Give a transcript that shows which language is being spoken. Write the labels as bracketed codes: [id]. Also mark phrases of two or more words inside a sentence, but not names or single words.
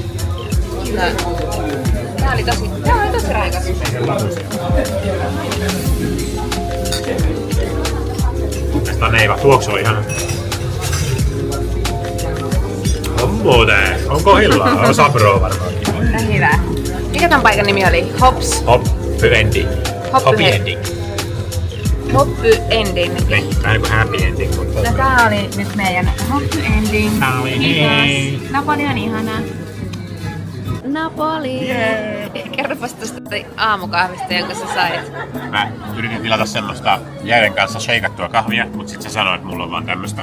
[fi] Tää oli tosi raikas. Tästä on Eeva. Tuoksu on ihana. On muuten. On kohillaan. On sabroa varmaankin. Hyvä. Mikä ton paikan nimi oli? Hops? [en] Happy ending. Happy ending. Happy ending. [fi] Niin, vähän kuin [en] happy ending. [fi] Mutta... No tää oli nyt meidän [en] happy ending. [fi] Tää oli hei. Napoli on ihana. Napoli! [en] Yeah. [fi] Kerropas tosta aamukahvista, jonka sä sait. Mä yritin tilata semmoista jäiden kanssa sheikattua kahvia, mut sit sä sanoit, että mulla on vaan tämmöstä.